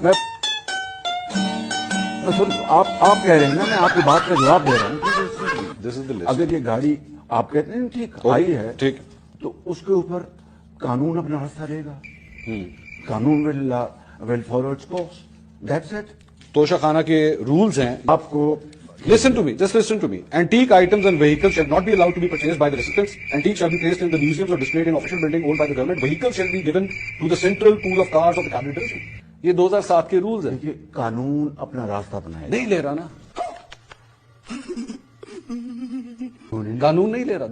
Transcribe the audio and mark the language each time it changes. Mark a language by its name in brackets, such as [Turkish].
[Hindi] मैं सुन, आप कह रहे हैं ना, मैं आपकी बात का जवाब दे रहा हूँ। [English] This is the list. [Hindi] अगर ये गाड़ी आप कहते हैं ठीक आई है, ठीक, तो उसके ऊपर कानून अपना रास्ता लेगा। कानून [English] Will follow its course, that's it. [Hindi] Toshakhana के रूल्स हैं। आपको [English] Listen to me, just listen to me. Antique items and vehicles shall not be allowed to be purchased by the recipients. Antiques shall be placed in the museums or displayed in official building owned by the government. Vehicles shall be given to the central pool of cars of the cabinet division. [Hindi] ये 2007 के rules हैं। देखिए, कानून अपना रास्ता बनाएगा। नहीं ले रहा ना, कानून नहीं ले रहा।